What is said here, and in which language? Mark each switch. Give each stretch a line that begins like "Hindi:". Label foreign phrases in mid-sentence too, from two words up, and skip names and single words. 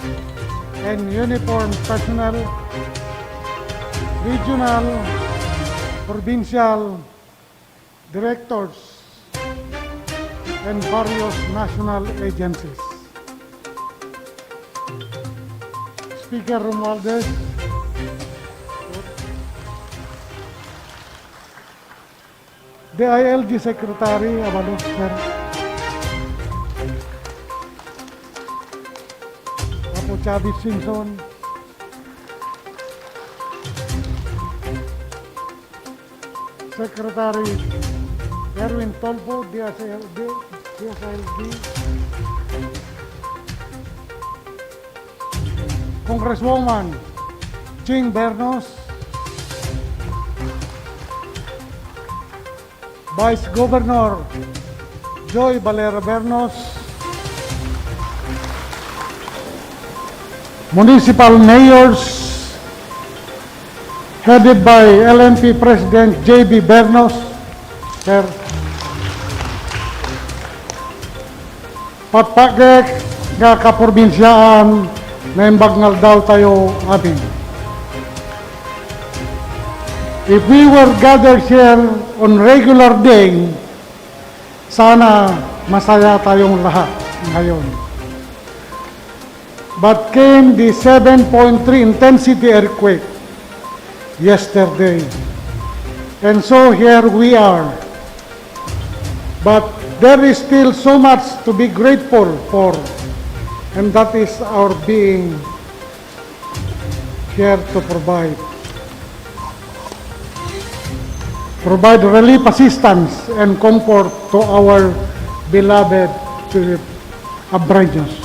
English: and uniformed personnel, regional provincial directors, and various national agencies. Speaker Romualdez, the ILG Secretary, Abalo, sir. Apo Chavez Simpson, Secretary Erwin Tolpo, DSLD, Congresswoman Ching Bernos, Vice Governor Joy Valera Bernos, municipal mayors headed by LNP President J.B. Bernos, sir.
Iloko: Patpagek nga kaprobinsiyaan na imbagnal daw tayo amin.
English: If we were gathered here on regular day,
Filipino: sana masaya tayong lahat ngayon.
English: But came the 7.3 intensity earthquake yesterday. And so here we are. But there is still so much to be grateful for, and that is our being here to provide relief assistance and comfort to our beloved Abraños.